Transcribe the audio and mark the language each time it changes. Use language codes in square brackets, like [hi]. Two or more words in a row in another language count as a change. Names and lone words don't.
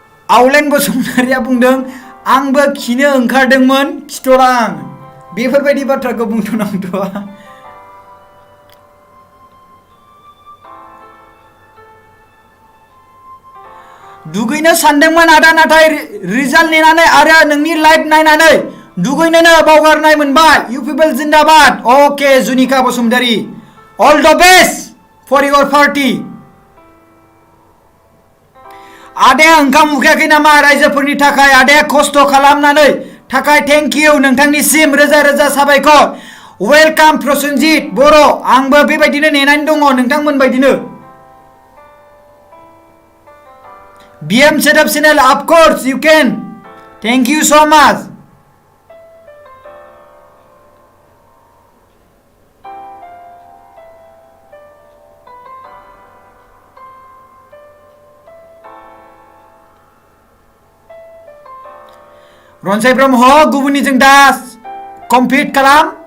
[brx] आवलेन बसुमतारिया बुंदों आंबो खिनो ओंखारदोंमोन खिथ'रा आं बेफोरबायदि बाथ्राखौ बुंथ'नांथ'आ दुगैनो सानदोंमोन आदा नाथाय रिजाल्ट नेनानै आरो नोंनि लाइभ नायनानै दुगैनोनो बावगारनाय मोनबाय इउ पिपल जिन्दाबाद अके जुनिका बसुमतारी [en] all the best for your party [brx] आदाया ओंखाम उखैयाखै नामा रायजोफोरनि थाखाय आदाया खस्थ' खालामनानै थाखाय [en] thank you [brx] नोंथांनिसिम रोजा रोजा साबायखर वेलकाम प्रसेनजित बर' आंबो बेबायदिनो नेनानै दङ नोंथांमोन बायदिनो [en] BM setup channel of course you can thank you so much [brx] रनसाय ब्रह्म गुबुननिजों दा कमप्लिट खालाम